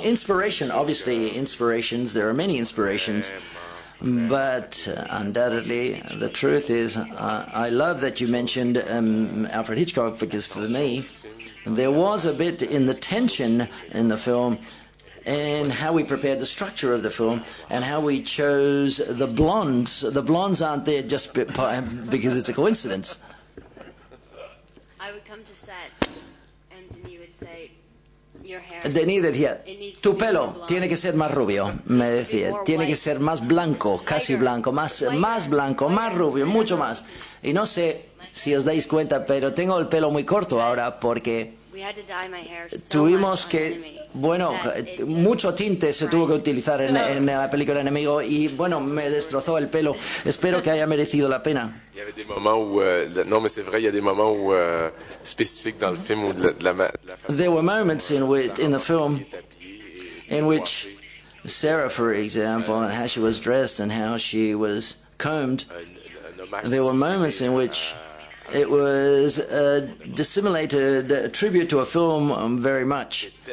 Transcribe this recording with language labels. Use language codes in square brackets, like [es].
[en] Inspiration, obviously, there are many inspirations, but undoubtedly the truth is I love that you mentioned Alfred Hitchcock, because for me there was a bit in the tension in the film and how we prepared the structure of the film and how we chose the blondes. The blondes aren't there just because it's a coincidence. I would come to set and you would say, your hair. [es] Denis decía, tu pelo tiene que ser más rubio, me decía, tiene que ser más blanco, casi blanco, más blanco, más rubio, mucho más. Y no sé si os dais cuenta, pero tengo el pelo muy corto ahora porque tuvimos que, mucho tinte se tuvo que utilizar en la película Enemigo y, me destrozó el pelo. Espero que haya merecido la pena. [fr] Il y avait des moments où... non, mais c'est vrai, il y a des moments où, spécifiques dans le film où de la [en] There were moments in the film in which Sarah, for example, and how she was dressed and how she was combed, there were moments in which it was a dissimulated tribute to a film very much.